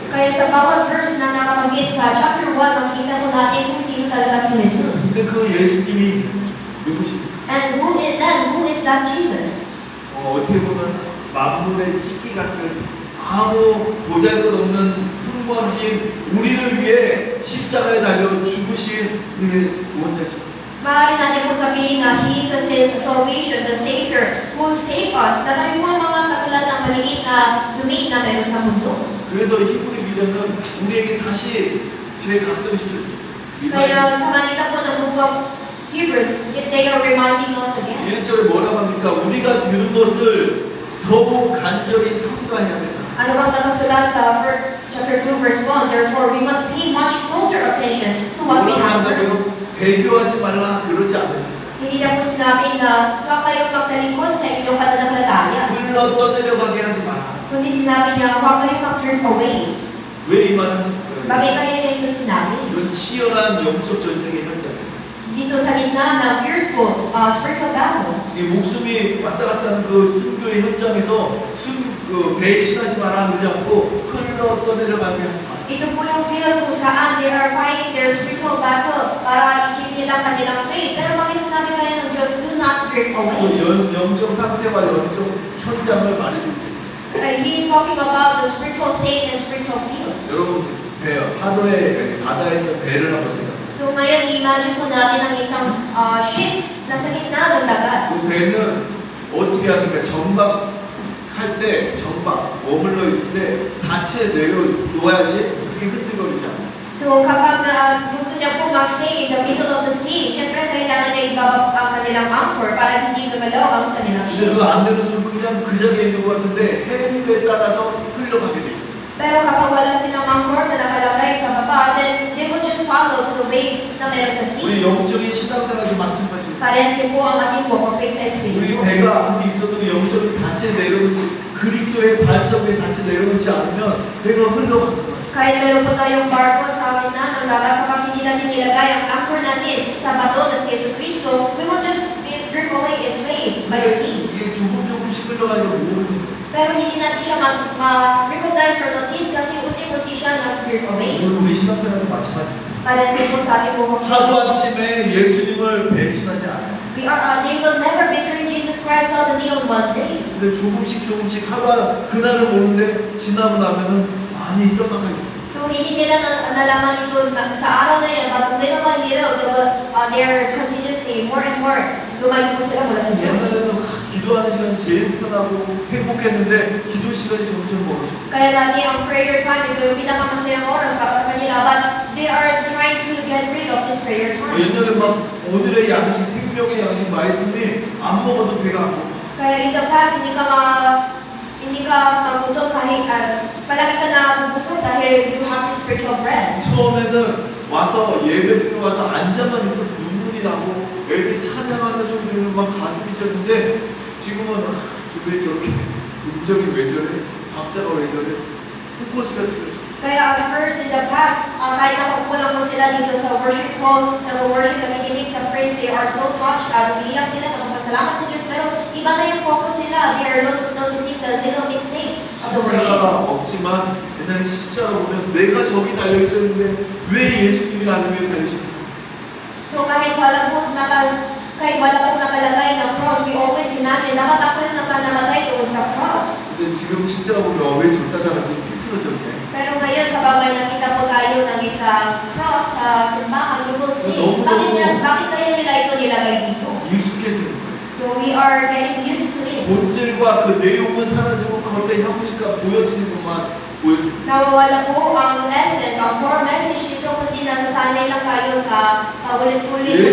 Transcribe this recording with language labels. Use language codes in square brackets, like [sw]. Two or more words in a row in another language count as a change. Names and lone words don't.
[tl] Kaya sa bawat verse na nakabanggit sa chapter 1, makita po natin kung sino talaga si Jesus. [ko] 근데 그 예수님이 누구십니까? [en] And who is that Jesus? [ko] 어떻게 보면 만물의 찍기 같은 아무 보잘것없는 흠없이 우리를 위해 십자가에 달려 죽으신 우리의 구원자십니다. [tl] Maaari natin po sabihin na [en] He is the salvation, the Savior, who will save us. [tl] Na tayo po mga katulad ng maliit na dumi na meron sa mundo. [ko] 그래서 히브리 미전은 우리에게 다시 재각성시켜줍니다. [tl] Kaya sa manita po ng [en] book of Hebrews, they are reminding us again. [ko] 1절에 뭐라고 합니까? 우리가 들은 것을 더욱 간절히 삼가해야 된다. [tl] Ano bang nakasulat sa [en] chapter 2 verse 1? Therefore, we must pay much closer attention to what we [ko] 뭐라고 [en] have heard. [ko] 한다고요? 배교하지 말라 그러지 않으셨어요. [tl] Hindi niya po sinabi na huwag kayong magtalikod sa inyong pananampalataya. [ko] 흘러 떠내려가게 하지 마라. [tl] Kundi sinabi niya, huwag kayong mag- [en] drift away. [ko] 왜 이 말을 하셨어요? [tl] Bakit kaya niya ito sinabi? [ko] 이건 치열한 영적 전쟁의 현장이에요. [tl] Dito sa gitna ng [en] fearful spiritual battle. [ko] 이 목숨이 왔다 갔다 하는 그 순교의 현장에서 배신하지 마라 하지 않고 흘러 떠내려가게 하지 마라. [tl] Ito po yung field kung saan [en] they are fighting their spiritual battle [tl] para i-keep nila kanilang faith. Pero bakit sinabi kaya ng Diyos, [en] do not drift away? [ko] 영적 상태와 영적 현장을 말해주고 있어요. [en] He is talking about the spiritual state and spiritual field. [ko] 여러분 파도에 바다에서 배를 한번 생각해요. [tl] So ngayon, i-imagine po natin ang isang ship na sa gitna ng dagat. [ko] 그 배는 어떻게 합니까? 정박할 때 정박 머물러 있을 때 닻에 내려놓아야지 그게 흔들거리지 않아요. [tl] So kapag gusto niya po mag- [en] stay in the middle of the sea, [tl] syempre kailangan niya ibaba ang kanilang anchor para hindi gagalaw ang kanilang [ko] 근데 [tl] ship. [ko] 그거 안 되면 그냥 그 자리에 있는 것 같은데 해류에 따라서 흘러가게 돼 있어요. [tl] Pero kapag wala silang anchor na nakalagay sa baba, [en] then they will just follow to the waves [tl] na meron sa [en] sea. [ko] 우리 영적인 신앙생활도 마찬가지예요. [tl] Parehas din po ang ating [en] walk of faith [tl] sa [ko] 우리 [tl] Espiritu. [ko] 배가 아무리 있어도 영적인 닻에 내려놓지 그리스도의 반석에 닻에 내려놓지 않으면 배가 흘러가는 거예요. [tl] Kahit meron po tayong barko sa gitna ng dagat, kapag hindi natin nilagay ang anchor natin sa bato na si Yesu Cristo, [en] we will just drift away its way by the sea. [ko] 이게 조금씩 흘러가니까 모르는 거예요. [tl] Pero hindi natin siya ma- [en] recognize or notice [tl] kasi unti-unti siya nag-drift away. [ko] 오늘 우리 신앙생활도 마찬가지예요. [tl] Parehas din po sa ating [en] walk of faith. [ko] 하루아침에 예수님을 배신하지 않아요. [en] They will never betray Jesus Christ suddenly on one day. [ko] 근데 조금씩 그날은 모르는데 지나고 나면은 많이 떠나가 있어요. [tl] So hindi nila nalaman ito sa araw na yan, but kung naman nila, [en] they're continuously more and more [tl] lumayo po sila mula sa Diyos. [ko] 옛날에는 기도하는 시간이 제일 편하고 행복했는데 기도 시간이 점점 멀어져. [tl] Kaya dati ang [en] prayer time, [tl] ito yung pinakamasayang oras para sa kanila, [en] but they are trying to get rid of this prayer time. [ko] 옛날에 막 오늘의 양식, 생명의 양식 말씀이 안 먹어도 배가 안 고파. [en] Kaya in the past, [tl] hindi ka magutom kahit palagi ka na bubusog dahil [en] you have this spiritual bread. [ko] 처음에는 와서 예배 드리러 와서 앉아만 있어 눈물이 나고 애들 찬양하는 소리 들으면 막 가슴이 쳤는데 지금은 왜 저렇게 음정이 왜 저래? 박자가 왜 저래? 포커스가 틀어져. [en] Kaya at first, in the past, [tl] kahit nakaupo lang po sila dito sa [en] worship hall, [tl] nag-worship, nakikinig sa praise, [en] they are so touched, [tl] umiiyak sila, nagpapasalamat sa Diyos, pero iba na yung focus nila. [en] They are noticing the little mistakes of the worship. [ko] 십자가가 없지만 옛날에 십자가 보면 내가 저기 달려 있었는데 왜 예수님이 나를 위해 달리십니까? [tl] So kahit wala po nakalagay na cross, [en] we always imagine, [tl] dapat ako yung nakalagay doon sa cross. [ko] 근데 지금 십자가 보면 왜 저 따라가지? 틀어졌네. [tl] Pero ngayon, kapag may nakita po tayo ng isang cross sa simbahan, [en] we will see, [tl] bakit kaya nila ito nilagay dito? [ko] 익숙해지는 거예요. [en] So we are getting used to it. [ko] 본질과 그 내용은 사라지고 겉의 형식과 보여지는 것만 보여집니다. [tl] Nawawala po ang essence, ang [en] core message [tl] nito, kundi nasasanay lang tayo sa paulit-ulit na